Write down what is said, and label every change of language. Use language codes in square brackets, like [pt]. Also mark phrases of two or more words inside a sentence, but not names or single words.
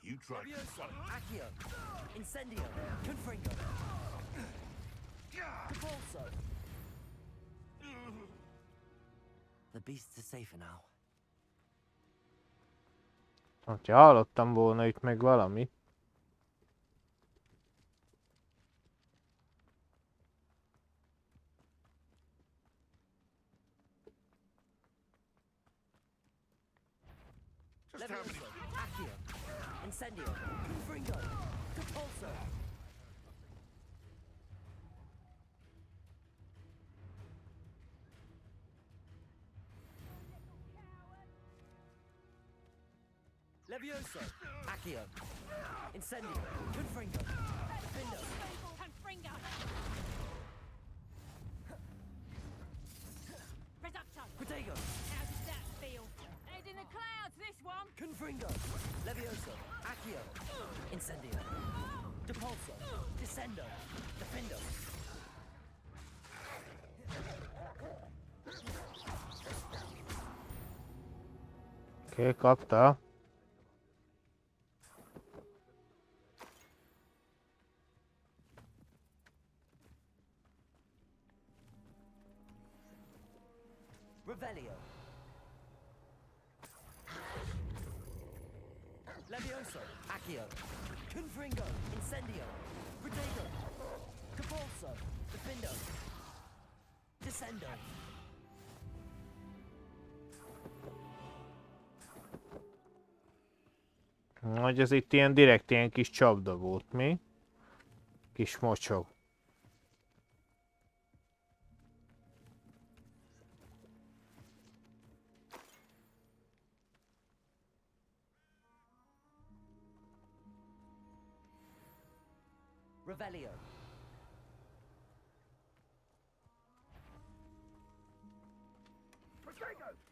[en] strike. [la] Accio. Incendio. Confringo. Repulso. [en] The beasts are safer now. [hu] Ha hallottam volna itt meg valami. [la] Levioso. Accio. Incendio. Confringo. Repulso. Levioso. Accio. Incendio. Confringo. Defendo. Confringo. Reducto. Protego. [en] How does that feel? Head in the clouds, this one. [la] Confringo. Levioso. Accio. Incendio. Depulso. Descendo. Defendo. [hu] Oké, kapta. [la] Revelio. Levioso. Accio. Confringo. Incendio. Protego. Depulso. Defendo. Descendo. [hu] Hogy ez itt ilyen direkt ilyen kis csapda volt, mi? Kis mocsok. [la] Revelio. Protego.